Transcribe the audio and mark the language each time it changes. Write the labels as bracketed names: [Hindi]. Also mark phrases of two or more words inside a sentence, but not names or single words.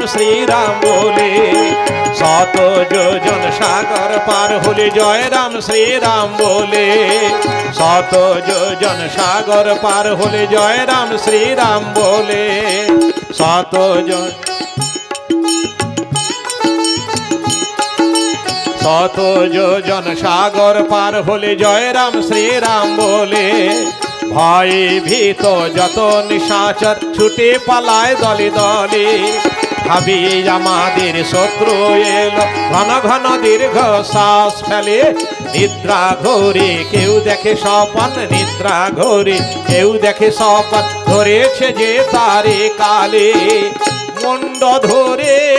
[Hindi] श्री राम बोले शत योजन सागर पार होले जय राम श्री राम बोले शत योजन सागर पार होले जय राम श्री राम बोले शत योजन सागर पार होले जय राम श्री राम बोले भय [Bangla] भीत যত নিশাচর ছুটে পালায় দলে দলে ভাবি আমাদের শত্রু এলো ঘন ঘন দীর্ঘ শ্বাস ফেলে নিদ্রা ঘোরে কেউ দেখে স্বপন নিদ্রা ঘোরে কেউ দেখে স্বপন ধরেছে যে তারে কালে মুন্ড ধরে